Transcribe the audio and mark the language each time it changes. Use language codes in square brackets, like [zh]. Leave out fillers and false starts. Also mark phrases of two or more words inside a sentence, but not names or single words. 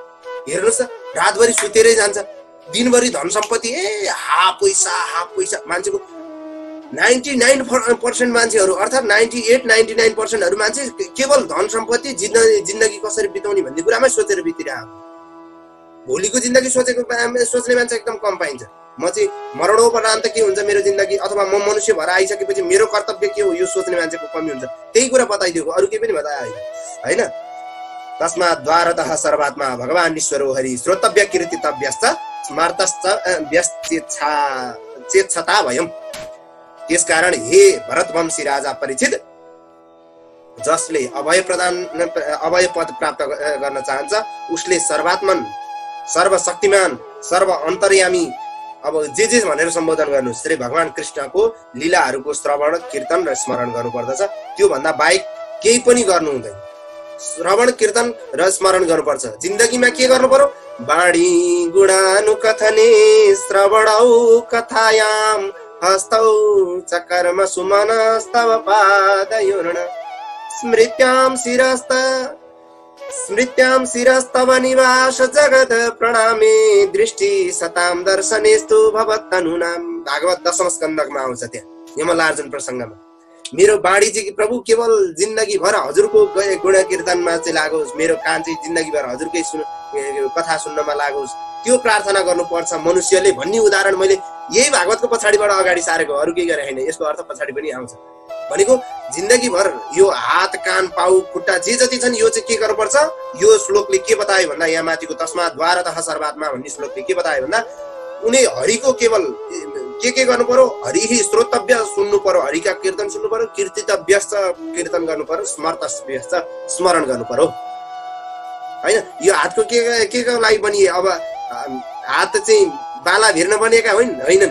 [ne] हेर्नुहोस्, रातभरि सुतेरै जान्छ, दिनभरि धन सम्पत्ति हा पैसा मान्छेको 99% मान्छेहरू अर्थात् 98-99% मान्छे केवल धन सम्पत्ति जिन्दगी कसरी बिताउने भन्ने कुरामै सोचेर बितिरहेको। भोलिको जिन्दगी सोच्ने मान्छे एकदम कम पाइन्छ। म चाहिँ मरणोपरान्त के हुन्छ मेरो जिन्दगी, अथवा म मनुष्य भएर आइसकेपछि मेरो कर्तव्य के हो, यो सोच्ने मान्छेको कमी हुन्छ। त्यही कुरा बताइदिएको, अरू केही पनि बताए होइन। [sa] तस्मात् द्वारतः सर्वात्मा भगवान् ईश्वरो हरि श्रोतव्य कीर्तितव्यश्च स्मार्तश्च व्यस्तेच्छता भयम्। [ne] त्यसकारण हे भरतवंशी राजा परीक्षित, जसले अभय पद प्राप्त गर्न चाहन्छ उसले सर्वात्मन, सर्वशक्तिमान, सर्व अन्तर्यामी अब जे भनेर सम्बोधन गर्नु, श्री भगवान कृष्णको लीलाहरूको श्रवण कीर्तन र स्मरण गर्नुपर्दछ। त्यो भन्दा बाहेक केही पनि गर्नु हुँदैन। श्रवण कीर्तन र स्मरण गर्नुपर्छ। जिन्दगीमा के गर्नु पर्यो? [sa] बाणी गुणानुकथने श्रवणौ कथायाम हस्तौ च कर्म सुमनस्तव पादयोर्न स्मृत्यां शिरस्तव निवास जगत प्रणामे दृष्टि सतां दर्शनेस्तु भवत्तनुनाम। [ne] भागवत 10औं स्कन्धमा आउँछ। त्यहाँ यमलार्जुन प्रसङ्गमा मेरो बाणी चाहिँ प्रभु केवल जिन्दगी भर हजुरको गुण कीर्तनमा चाहिँ लागोस्, मेरो कान चाहिँ जिन्दगी भर हजुरकै कथा सुन्नमा लागोस्, त्यो प्रार्थना गर्नुपर्छ मनुष्यले भन्ने उदाहरण मैले यही भागवतको पछाडिबाट अगाडि सारेको, अरू केही गरे होइन। यसको अर्थ पछाडि पनि आउँछ। भनेको जिन्दगी भर यो हात कान पाउ खुट्टा जे जति छन् यो चाहिँ के गर्नुपर्छ? यो श्लोकले के बतायो भन्दा, यहाँ माथिको [sa] तस्मात् द्वारतः सर्वात्मा [ne] भन्ने श्लोकले के बतायो भन्दा, उनी हरिको केवल के गर्नु पर्यो? [sa] हरिही श्रोतव्य [ne] सुन्नु पर्यो, हरिका कीर्तन सुन्नु पर्यो, कीर्तितव्यश्च कीर्तन गर्नु पर्यो, स्मर्तव्यश्च स्मरण गर्नु पर्यो होइन। यो हातको के को लागि बनिए? अब हात चाहिँ बाला भिर्न बनेका होइनन्।